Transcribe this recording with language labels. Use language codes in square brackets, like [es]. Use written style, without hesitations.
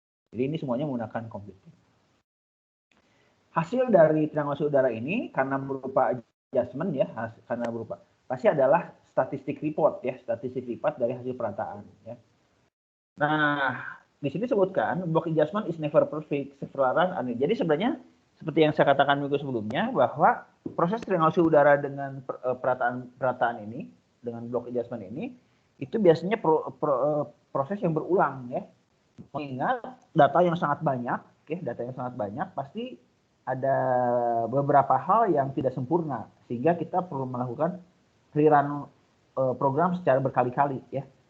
[id] Jadi ini semuanya menggunakan komputer. Hasil dari triangulasi udara ini karena berupa adjustment ya, karena berupa pasti adalah statistik report ya, statistik report dari hasil perataan ya. Nah, di sini sebutkan [en] block adjustment is never perfect, several run. [id] Jadi sebenarnya seperti yang saya katakan minggu sebelumnya, bahwa proses triangulasi udara dengan perataan ini, dengan block adjustment ini, itu biasanya proses yang berulang ya. Mengingat data yang sangat banyak, data yang sangat banyak, pasti ada beberapa hal yang tidak sempurna, sehingga kita perlu melakukan rerun program secara berkali-kali ya.